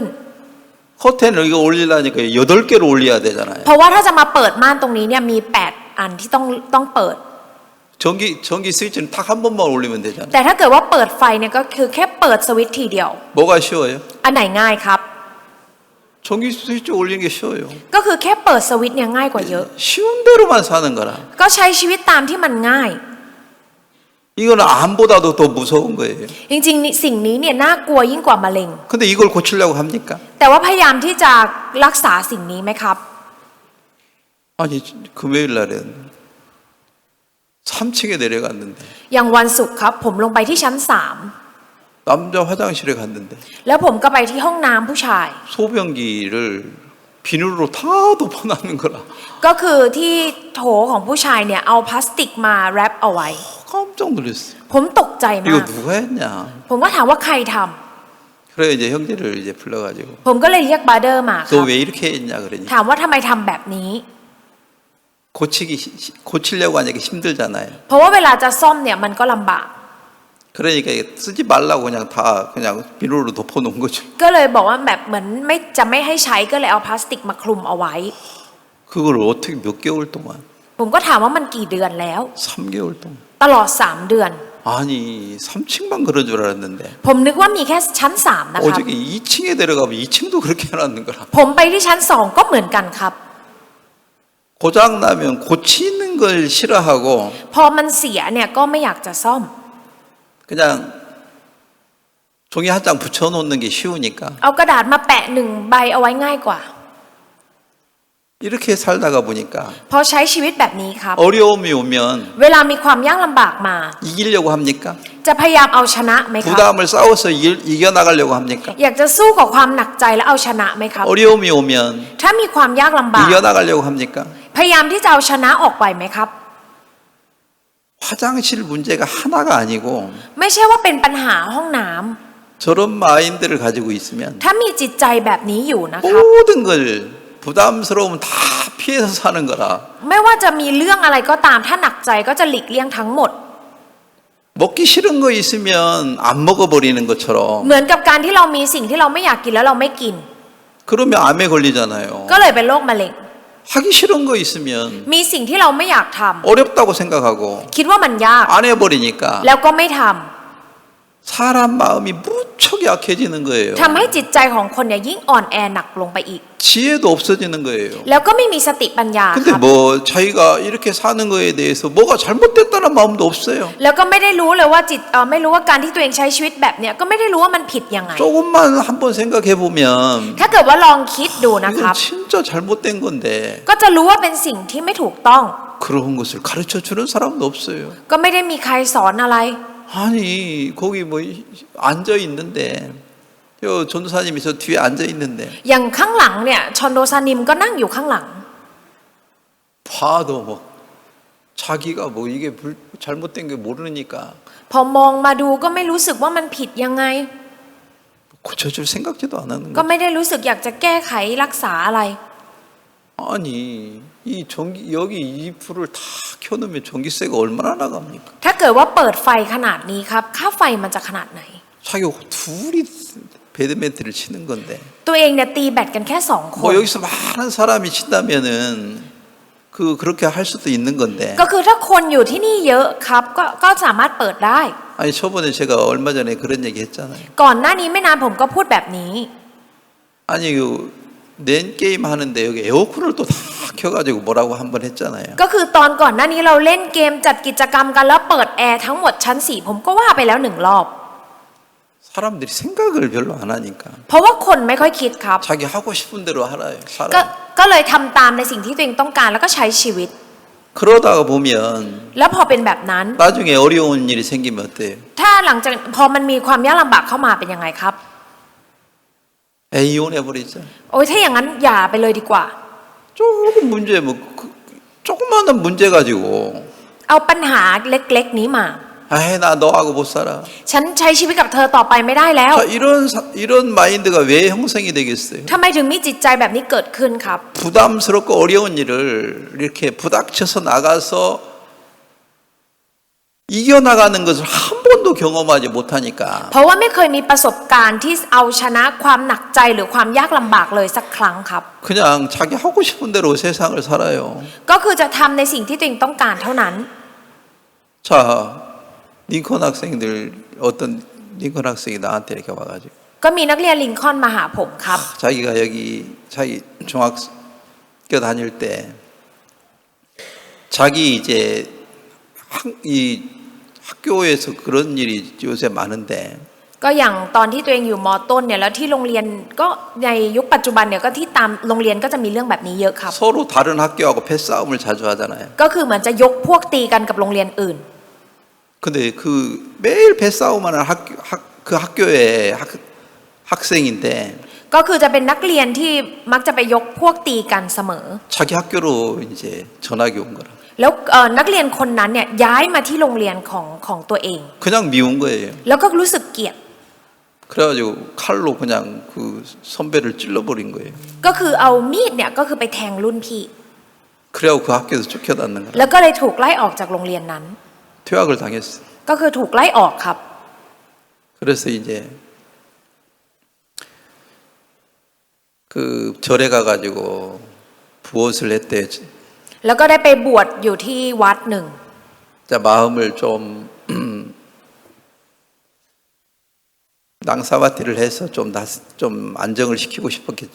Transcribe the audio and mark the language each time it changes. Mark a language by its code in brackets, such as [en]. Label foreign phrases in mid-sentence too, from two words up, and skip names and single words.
[ko] 커튼을 이거 올리려니까 8개로 올려야 되잖아요. [th] เพราะว่าถ้าจะมาเปิดม่านตรงนี้เนี่ยมี8 อันที่ต้องเปิด [ko] 전기 스위치는 딱 한 번만 올리면 되잖아요. [th] แต่ถ้าเกิดว่าเปิดไฟเนี่ยก็คือแค่เปิดสวิตช์ทีเดียว [ko] 뭐가 쉬워요? [th] อันไหนง่ายครับ [ko] 전기 스위치 올리는 게 쉬워요. [th] ก็คือแค่เปิดสวิตช์เนี่ยง่ายกว่าเยอะ [ko] 쉬운 대로만 사는 거라. [th] ก็ใช้ชีวิตตามที่มันง่าย [ko] 이거는 암보다도 더 무서운 거예요. [th] จริงๆสิ่งนี้เนี่ยน่ากลัวยิ่งกว่ามะเร็ง [ko] 근데 이걸 고치려고 합니까? [th] แต่ว่าพยายามที่จะรักษาสิ่งนี้ไหมครับ [ko] 아니 금요일 날은 3층에 내려갔는데 [th] อย่างวันศุกร์ครับผมลงไปที่ชั้น [ko] 남자 화장실에 갔는데 [th] 3 แล้วผมก็ไปที่ห้องน้ำผู้ชาย [ko] 소변기를 비누로 다 덮어놨는 거라. [th] ก็คือที่โถของผู้ชายเนี่ยเอาพลาสติกมาแรปเอาไว้ [ko] 깜짝 놀랐어요. [th] ผมตกใจมา [ko] 이거 [th] ก [ko] 누가 했냐? [th] ผมก็ถามว่าใครทำ [ko] 그래 이제 형제를 이제 불러가지고 [th] ผมก็เลยเรียกบาร์เดอร์มาค [ko] 너 [th] รับ [ko] 왜 이렇게 했냐 그러니 [th] ถามว่าทำไมทำแบบนี้ [ko] 고치려고 하니까 힘들잖아요. [th] เพราะว่าเวลาจะซ่อมเนี่ยมันก็ลำบาก [ko] 그러니까 쓰지 말라고 그냥 다 그냥 비누로 덮어놓은 거죠. [th] ก็เลยบอกว่าแบบเหมือนไม่ให้ใช้ก็เลยเอาพลาสติกมาคลุมเอาไว้ [ko] 그걸 어떻게 몇 개월 동안? [th] ผมก็ถามว่ามันกี่เดือนแล้ว [ko] 3개월 동안. [th] ตลอด3 เดือน [ko] 아니 3층만 그런 줄 알았는데 [th] ผมนึกว่ามีแค่ชั้น3นะครับ [ko] 어저께 2층에 내려가면 2층도 그렇게 해놨는 거라. [th] ผมไปที่ชั้น2ก็เหมือนกันครับ [ko] 고장 나면 고치는 걸 싫어하고 [th] พอมันเสียเนี่ยก็ไม่อยากจะซ่อม [ko] 그냥 종이 한 장 붙여놓는 게 쉬우니까 [th] เอากระดาษมาแปะ1 ใบเอาไว้ง่ายกว่า [ko] 이렇게 살다가 보니까 [th] พอใช้ชีวิตแบบนี้ครับ [ko] 어려움이 오면 [th] เวลามีความยากลำบากมา [ko] 이기려고 합니까? [th] จะพยายามเอาชนะไหมครับ [ko] 부담을 싸워서 이겨나가려고 합니까? [th] อยากจะสู้กับความหนักใจและเอาชนะไหมครับ [ko] 어려움이 오면 [th] ถ้ามีความยากลำบาก [ko] 이겨나가려고 합니까? [th] พยายามที่จะเอาชนะออกไปไหมครับ [ko] 화장실 문제가 하나가 아니고 [th] ไม่ใช่ว่าเป็นปัญหาห้องน้ำ [ko] 저런 마인드를 가지고 있으면 [th] ถ้ามีจิตใจแบบนี้อยู่นะครับ [ko] 모든 걸 부담스러우면 다 피해서 사는 거라. [th] ไม่ว่าจะมีเรื่องอะไรก็ตามถ้าหนักใจก็จะหลีกเลี่ยงทั้งหมด [ko] 먹기 싫은 거 있으면 안 먹어버리는 것처럼 [th] เหมือนกับการที่เรามีสิ่งที่เราไม่อยากกินแล้วเราไม่กิน [ko] 그러면 암에 걸리잖아요. [th] ก็เลยเป็นโรคมะเร็ง [ko] 하기 싫은 거 있으면 [th] มีสิ่งที่เราไม่อยากทำ [ko] 어렵다고 생각하고 [th] คิดว่ามันยาก [ko] 안 해버리니까 [th] แล้วก็ไม่ทำ [ko] 사람 마음이 무척 약해지는 거예요. [th] ทำให้จิตใจของคนเนี่ยยิ่งอ่อนแอหนักลงไปอีก [ko] 지혜도 없어지는 거예요. [th] แล้วก็ไม่มีสติปัญญาค [ko] 근데 [th] รับ [ko] 뭐 자기가 이렇게 사는 거에 대해서 뭐가 잘못됐다는 마음도 없어요. [th] แล้วก็ไม่ได้รู้เลยว่าไม่รู้ว่าการที่ตัวเองใช้ชีวิตแบบเนี้ยก็ไม่ได้รู้ว่ามันผิดยังไง [ko] 조금만 한번 생각해 보면 [th] ถ้าเกิดว่าลองคิดดูนะค [ko] 이건 [th] รับ [ko] 진짜 잘못된 건데 [th] ก็จะรู้ว่าเป็นสิ่งที่ไม่ถูกต้อง [ko] 그런 것을 가르쳐 주는 사람도 없어요. [th] ก็ไม่ได้มีใครสอนอะไร [ko] 아니 거기 뭐 앉아 있는데 요 전도사님이 저 뒤에 앉아 있는데 [th] อย่างข้างหลังเนี่ยชอนโดซานิมก็นั่งอยู่ข้างหลัง [ko] 봐도 뭐 자기가 뭐 이게 잘못된 게 모르니까 [th] พอมองมาดูก็ไม่รู้สึกว่ามันผิดยังไง [ko] 고쳐줄 생각지도 안 하는 [th] ก็ [ko] 거예요. [th] ไม่ได้รู้สึกอยากจะแก้ไขรักษาอะไร [ko] 아니 이 전기 여기 이 불을 다 켜놓으면 전기세가 얼마나 나갑니까? [th] ถ้าเกิดว่าเปิดไฟขนาดนี้ครับค่าไฟมันจะขนาดไหน [ko] 자기가 둘이 배드민턴을 치는 건데 [th] ตัวเองเนี่ยตีแบตกันแค่2 คน [ko] 뭐 여기서 많은 사람이 친다면은 그렇게 할 수도 있는 건데 [th] ก็คือถ้าคนอยู่ที่นี่เยอะครับก็สามารถเปิดได้ [ko] 아니 저번에 제가 얼마 전에 그런 얘기 했잖아요. [th] ก่อนหน้านี้ไม่นานผมก็พูดแบบนี้ [ko] 아니 낸 게임 하는데 여기 에어컨을 또 다 켜가지고 뭐라고 한번 했잖아요. [th] ก็คือตอนก่อนหน้านี้เราเล่นเกมจัดกิจกรรมกันแล้วเปิดแอร์ทั้งหมดชั้น4ผมก็ว่าไปแล้ว1 รอบ [ko] 사람들이 생각을 별로 안 하니까 [th] เพราะว่าคนไม่ค่อยคิดครับ [ko] 자기 하고 싶은 대로 하라요. [th] ก็เลยทำตามในสิ่งที่ตัวเองต้องการแล้วก็ใช้ชีวิต [ko] 그러다가 보면 [th] แล้วพอเป็นแบบนั้น [ko] 나중에 어려운 일이 생기면 어때요? [th] ถ้าหลังจากพอมันมีความยากลำบากเข้ามาเป็นยังไงครับ [ko] 이혼해버리죠. [th] โอ้ยถ้าอย่างนั้นอย่าไปเลยดีกว่า [ko] 조금 문제 뭐 조그마한 문제 가지고 [th] เอาปัญหาเล็กๆนี้มา [ko] 아이 나 너하고 못 살아. [th] ฉันใช้ชีวิตกับเธอต่อไปไม่ได้แล้ว [ko] 자, 이런 마인드가 왜 형성이 되겠어요? [th] ทำไมถึงมีจิตใจแบบนี้เกิดขึ้นครับ [ko] 부담스럽고 어려운 일을 이렇게 부닥쳐서 나가서 이겨나가는 것을 한 번도 경험하지 못하니까 [th] เพราะว่าไม่เคยมีประสบการณ์ที่เอาชนะความหนักใจหรือความยากลำบากเลยสักครั้งครับ [ko] 그냥 자기 하고 싶은 대로 세상을 살아요. [th] ก็คือจะทำในสิ่งที่ตัวเองต้องการเท่านั้น [ko] 자, 링컨 학생들 어떤 링컨 학생이 나한테 이렇게 와가지고 [th] ก็มีนักเรียนลิงคอล์นมาหาผมครับ [ko] 자기가 여기 자기 중학교 다닐 때 자기 이제 이 학교에서 그런 일이 요새 많은데 [th] ก็อย่างตอนที่ตัวเองอยู่ม. ต้นเนี่ยแล้วที่โรงเรียนก็ในยุคปัจจุบันเนี่ยก็ที่ตามโรงเรียนก็จะมีเรื่องแบบนี้เยอะครับ [ko] 서로 다른 학교하고 패싸움을 자주 하잖아요. [th] ก็คือเหมือนจะยกพวกตีกันกับโรงเรียนอื่น [ko] 근데 그 매일 패싸움하는 그 학교의 학생인데 [th] ก็คือจะเป็นนักเรียนที่มักจะไปยกพวกตีกันเสมอ [ko] 자기 학교로 이제 전학이 온 거라. [th] แล้วนักเรียนคนนั้นเนี่ยย้ายมาที่โรงเรียนของตัวเอง [ko] 그냥 미운 거예요. [th] แล้วก็รู้สึกเกลียด [ko] 그래가지고 칼로 그냥 그 선배를 찔러버린 거예요. [th] ก็คือเอามีดเนี่ยก็คือไปแทงรุ่นพี่ [ko] 그래갖고 그 학교에서 쫓겨났는 거라. [th] แล้วก็เลยถูกไล่ออกจากโรงเรียนนั้น [ko] 퇴학을 당했어요. [th] ก็คือถูกไล่ออกครับ [ko] 그래서 이제 그 절에 가가지고 부엇을 했대. [th] แล้วก็ได้ไปบวชอยู่ที่วัดหนึ่ง [ko] 자 마음을 좀 낭사바티를 해서 좀 안정을 시키고 싶었겠죠.